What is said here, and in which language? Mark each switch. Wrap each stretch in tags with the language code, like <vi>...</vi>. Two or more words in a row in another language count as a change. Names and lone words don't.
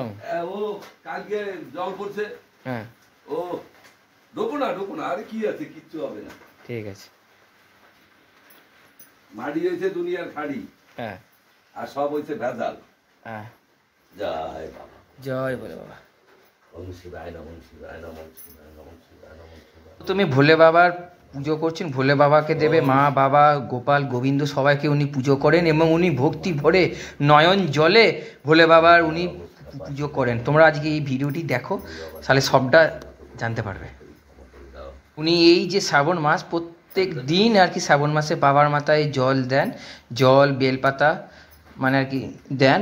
<bn>ও কালকে জল পড়ছে, হ্যাঁ ও ঢোকো না, আরে কি আছে, কিচ্ছু হবে না, ঠিক আছে। মাটি হয়েছে দুনিয়ার খাড়ি, হ্যাঁ, আর সব হয়েছে ভেজাল। হ্যাঁ, জয় বাবা, জয় বলে বাবা।</bn> <sa>ওম শিবায় নমঃ, শিবায় নমঃ, শিবায় নমঃ, শিবায় নমঃ, শিবায়।</sa> <bn>তুমি ভোলে বাবার পুজো করছেন, ভোলে বাবাকে দেবে, মা বাবা গোপাল গোবিন্দ সবাইকে উনি পুজো করেন এবং উনি ভক্তি ভরে নয়ন জলে ভোলে বাবার উনি পুজো করেন। তোমরা আজকে এই ভিডিওটি দেখো, তাহলে সবটা জানতে পারবে। উনি এই যে শ্রাবণ মাস প্রত্যেক দিন আর কি শ্রাবণ মাসে বাবার মাথায় জল দেন, জল বেলপাতা মানে আর কি দেন।</bn>